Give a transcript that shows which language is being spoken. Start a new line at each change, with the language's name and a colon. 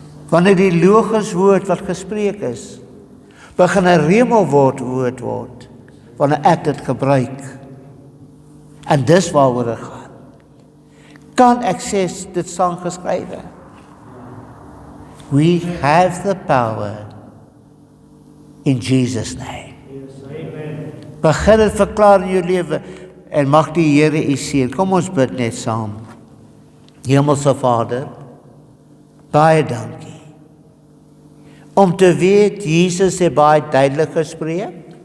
Afrikaans: Wanneer die logos woord wat gespreek is, begin 'n remelwoord word, wanneer ek dit gebruik. En dis waaroor dit gaan. Kan ek sê dit staan geskrywe?
English: We have the power in Jesus' name.
Afrikaans: Begin dit verklaar in jou lewe en mag die Here u seën. Kom ons bid net saam. Hemelse Vader, baie dankie. Om te weet, Jesus het baie duidelik gespreek.